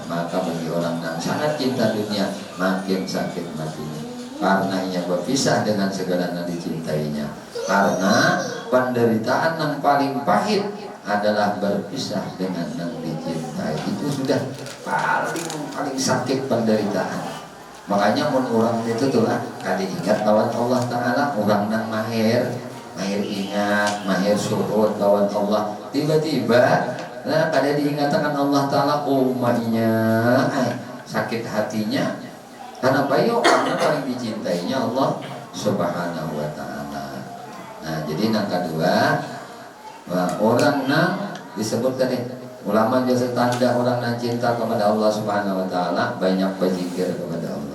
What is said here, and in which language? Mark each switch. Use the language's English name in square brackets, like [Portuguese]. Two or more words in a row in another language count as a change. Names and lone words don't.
[Indonesian] Maka bagi orang yang sangat cinta dunia, makin sakit matinya. Karena ia berpisah dengan segala yang dicintainya. Karena penderitaan yang paling pahit adalah berpisah dengan yang dicintai. Itu sudah paling sakit penderitaan. [Banjar] Makanya mun orang itu tuh lah kali ingat lawan Allah Ta'ala, orang nak mahir ingat, mahir syuhud lawan Allah, tiba-tiba nah kada diingatkan Allah Ta'ala umatnya sakit hatinya. [Indonesian] Karena bayo karena paling dicintainya Allah [Arabic] سبحانه وتعالى. [Indonesian] Nah jadi yang kedua, orang nang disebut tadi ulama jasa tanda orang nang cinta kepada Allah [Arabic] سبحانه وتعالى [Indonesian] banyak berzikir kepada Allah.